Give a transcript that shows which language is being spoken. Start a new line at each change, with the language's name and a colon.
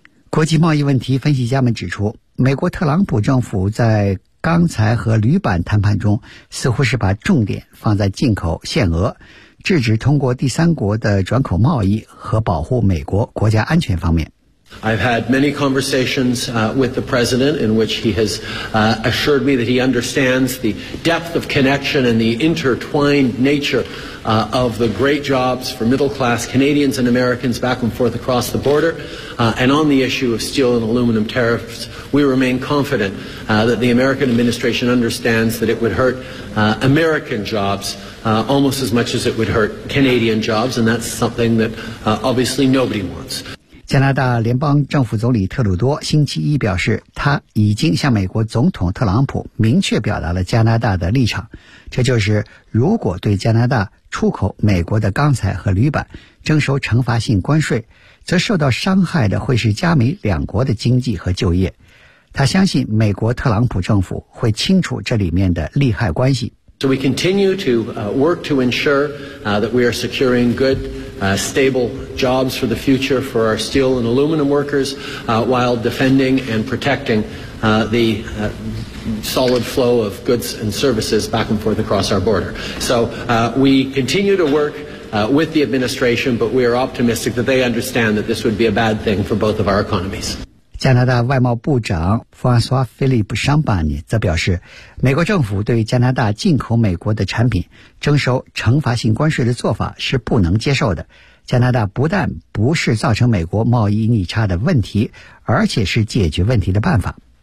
Chinese: 国际贸易问题分析家们指出，美国特朗普政府在钢材和铝板谈判中似乎是把重点放在进口限额、制止通过第三国的转口贸易和保护美国国家安全方面。
English: I've had many conversations with the president in which he has assured me that he understands the depth of connection and the intertwined nature of the great jobs for middle class Canadians and Americans back and forth across the border. And on the issue of steel and aluminum tariffs, we remain confident that the American administration understands that it would hurt American jobs almost as much as it would hurt Canadian jobs. And that's something that obviously nobody wants.
Chinese: 加拿大联邦政府总理特鲁多星期一表示，他已经向美国总统特朗普明确表达了加拿大的立场，这就是如果对加拿大出口美国的钢材和铝板征收惩罚性关税，则受到伤害的会是加美两国的经济和就业。他相信美国特朗普政府会清楚这里面的利害关系。
English: So we continue to work to ensure that we are securing good, stable jobs for the future for our steel and aluminum workers while defending and protecting the solid flow of goods and services back and forth across our border. So we continue to work with the administration, but we are optimistic that they understand that this would be a bad thing for both of our economies.
Chinese: 加拿大外贸部长弗朗索瓦·菲利普·桑巴尼则表示，美国政府对加拿大进口美国的产品征收惩罚性关税的做法是不能接受的。加拿大不但不是造成美国贸易逆差的问题，而且是解决问题的办法。